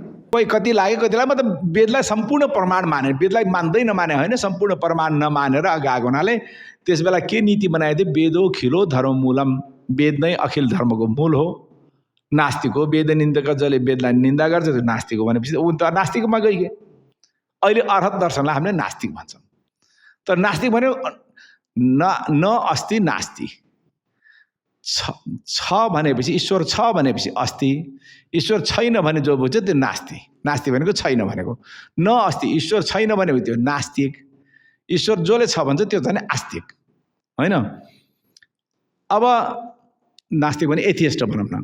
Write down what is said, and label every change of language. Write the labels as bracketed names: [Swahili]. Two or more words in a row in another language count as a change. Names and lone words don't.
[Nepali] कोही कति लाग्यो कति लाग्यो, मतलब वेदलाई सम्पूर्ण प्रमाण माने, वेदलाई मान्दै नमाने होइन, सम्पूर्ण प्रमाण नमानेर अघि आएको हुनाले त्यस बेला के नीति बनाएको थियो? [Sanskrit] वेदो खिलो धर्ममूलम, [Nepali] वेद नै अखिल धर्मको मूल हो। नास्तिक हो, वेद निन्दक जसले वेदलाई निन्दा गर्छ त्यो नास्तिक हो भनेपछि ऊ त नास्तिकमा गइगयो। अहिले अर्हत दर्शनलाई हामीले नास्तिक भन्छौँ। तर नास्तिक भन्यो न अस्ति नास्ति, छ भनेपछि ईश्वर छ भनेपछि अस्ति, ईश्वर छैन भने जो बुझ्छ त्यो नास्ति। नास्ति भनेको छैन भनेको, न अस्ति ईश्वर छैन भनेको त्यो नास्तिक, ईश्वर जसले छ भन्छ त्यो चाहिँ आस्तिक होइन। अब नास्तिक भने एथियस्ट भनौँ न।